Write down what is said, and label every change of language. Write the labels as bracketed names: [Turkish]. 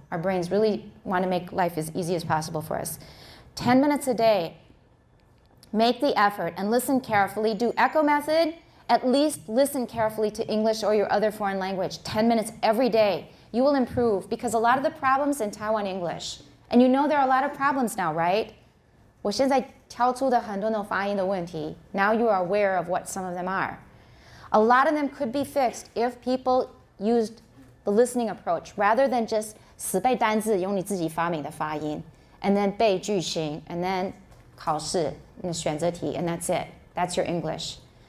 [English] Our brains really want to make life as easy as possible for us. 10 minutes a day. Make the effort and listen carefully. Do echo method. At least listen carefully to English or your other foreign language. 10 minutes every day. You will improve, because a lot of the problems in Taiwan English, and you know there are a lot of problems now, right? [Chinese] 我现在挑出的很多种发音的问题. [English] Now you are aware of what some of them are. A lot of them could be fixed if people used the listening approach rather than just [Chinese] 死背单字用你自己发明的发音 [English] and then [Chinese] 背句型 [English] and then [Chinese] 考试 选择题 [English] and that's it. That's your English.